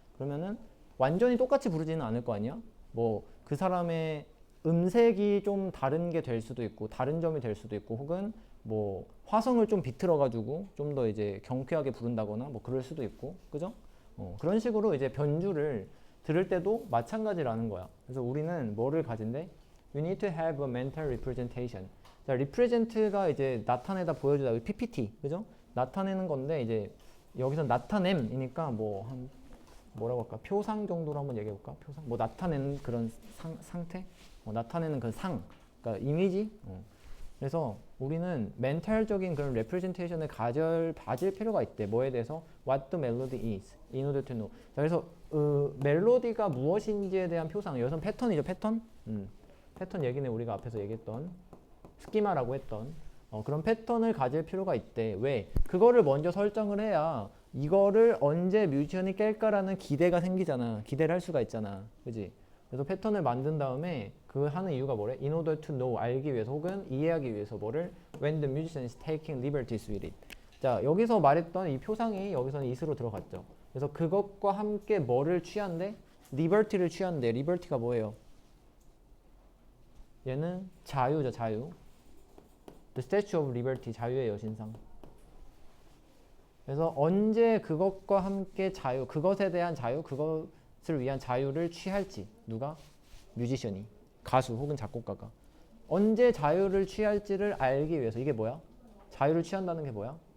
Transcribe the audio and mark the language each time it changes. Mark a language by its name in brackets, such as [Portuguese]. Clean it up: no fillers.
[Korean] 그러면은 완전히 똑같이 부르지는 않을 거 아니야? 뭐 그 사람의 음색이 좀 다른 게 될 수도 있고 다른 점이 될 수도 있고 혹은 뭐 화성을 좀 비틀어 가지고 좀 더 이제 경쾌하게 부른다거나 뭐 그럴 수도 있고 그죠? 그런 식으로 이제 변주를 들을 때도 마찬가지라는 거야. 그래서 우리는 뭐를 가진대? [English] You need to have a mental representation. [Korean] 자, represent가 이제 나타내다 보여주다, PPT, 그죠? 나타내는 건데 이제 여기서 나타냄이니까 뭐 한 뭐라고 할까? 표상 정도로 한번 얘기해 볼까? 표상? 뭐 나타내는 그런 상태? 나타내는 그 그러니까 이미지? 그래서 우리는 멘탈적인 그런 레프레젠테이션을 가질 필요가 있대. 뭐에 대해서? [English] What the melody is in order to know. [Korean] 자, 그래서 멜로디가 무엇인지에 대한 표상. 여기서 패턴이죠, 패턴. 패턴 얘기는 우리가 앞에서 얘기했던 스키마라고 했던 그런 패턴을 가질 필요가 있대. 왜? 그거를 먼저 설정을 해야 이거를 언제 뮤지션이 깰까라는 기대가 생기잖아. 기대를 할 수가 있잖아. 그지? 그래서 패턴을 만든 다음에 그 하는 이유가 뭐래? [English] In order to know, [Korean] 알기 위해서 혹은 이해하기 위해서 뭐를? [English] When the musician is taking liberties with it. [Korean] 자, 여기서 말했던 이 표상이 여기서는 is로 들어갔죠. 그래서 그것과 함께 뭐를 취한대? liberty를 취한대. liberty가 뭐예요? 얘는 자유죠, 자유. [English] The Statue of Liberty, [Korean] 자유의 여신상. 그래서 언제 그것과 함께 자유, 그것에 대한 자유, 그것을 위한 자유를 취할지 누가? 뮤지션이, 가수 혹은 작곡가가 언제 자유를 취할지를 알기 위해서 이게 뭐야? 자유를 취한다는 게 뭐야?